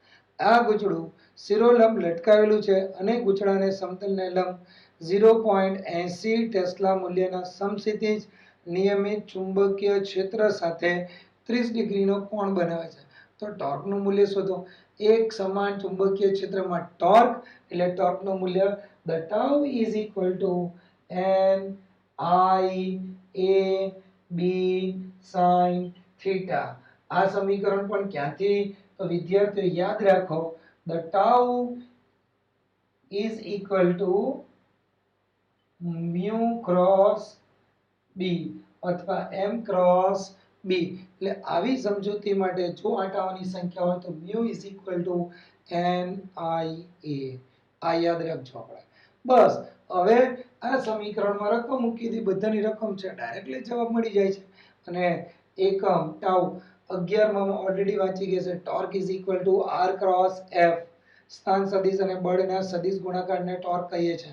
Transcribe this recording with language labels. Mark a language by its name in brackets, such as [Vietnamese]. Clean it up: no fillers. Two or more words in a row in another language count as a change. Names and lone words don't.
[Gujarati] આ ગૂંચળું શિરોલંબ લટકાવેલું છે અને ગૂંચળાને સમતલને લંબ 0.80 ટેસ્લા મૂલ્યના સમક્ષિતિજ નિયમિત ચુંબકીય ક્ષેત્ર સાથે 30 ડિગ્રીનો કોણ બનાવે છે. તો ટોર્કનું મૂલ્ય શોધો. એક સમાન ચુંબકીય ક્ષેત્રમાં ટોર્ક એટલે ટોર્કનું મૂલ્ય [English] the tau is equal to n I a b sin theta. [Gujarati] આ સમીકરણ પણ ક્યાંથી? તો વિદ્યાર્થીઓ યાદ રાખો, [English] the tau is equal to mu cross b [Gujarati] અથવા [English] m cross b. [Gujarati] એટલે આવી સમજૂતી માટે જો આંટાઓની સંખ્યા હોય તો [English] mu is equal to n I a. [Gujarati] આ યાદ રાખજો આપણે. બસ હવે આ સમીકરણમાં રકમ મૂકી દી, બધાની રકમ છે, ડાયરેક્ટલી જવાબ મળી જાય છે. અને એકમ ટાઉ 11માં ઓલરેડી વાંચી ગયા છે. [English] torque is equal to r cross f, [Gujarati] સ્થાન સદિશ અને બળના સદિશ ગુણાકારને ટોર્ક કહીએ છીએ.